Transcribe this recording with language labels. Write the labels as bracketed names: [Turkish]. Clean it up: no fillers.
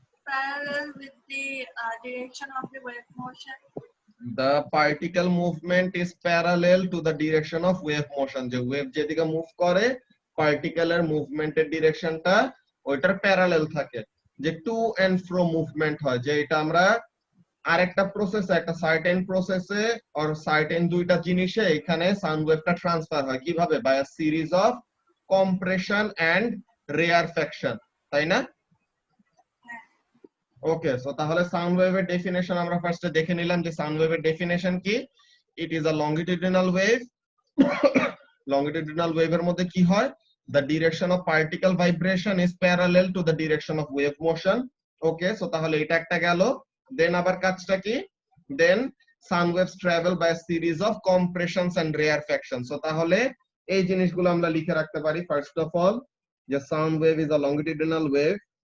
[English] Parallel with the direction of the wave motion. The particle movement is parallel to the direction of wave motion. [Bangla] যে wave যেদিকে move করে পার্টিকেলের মুভমেন্টের ডিরেকশনটা ওইটার parallel থাকে। যে two and ফ্রো movement হয়, যে এটা আমরা আরেকটা প্রসেসে, একটা সার্টেন প্রসেসে অর সার্টেন দুইটা জিনিসে এখানে সাউন্ড ওয়েভটা ট্রান্সফার হয়। কিভাবে? [English] By a series of compression and rarefaction, তাই না? [Bangla] ওকে, সো তাহলে সাউন্ড ওয়েভের ডেফিনেশন আমরা ফার্স্টে দেখে নিলাম যে সাউন্ড ওয়েভের ডেফিনেশন কি। [English] It is a longitudinal wave. [Bangla] Longitudinal ওয়েভের মধ্যে কি হয়? [English] The direction of particle vibration is parallel to the direction of wave motion. [Bangla] Okay, so তাহলে এটা একটা গেল। দেন আবার কাজটা কি? দেন [English] sound waves travel by a series of compressions and rarefactions. [Bangla] So তাহলে এই জিনিসগুলো আমরা লিখে রাখতে পারি। ফার্স্ট অফ অল, যে [English] Sound wave is a longitudinal wave.